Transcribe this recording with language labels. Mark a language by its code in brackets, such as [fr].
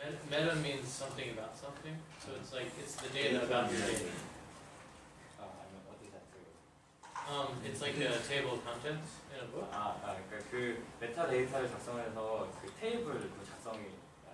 [en] Meta means something about something. So it's like it's the data about your data. [ko] 아니면 어떻게 생각해요? [en] It's like a table of contents in a book. [ko] 그러니까 그 메타데이터를 작성해서 그 테이블 작성이 되겠습니다.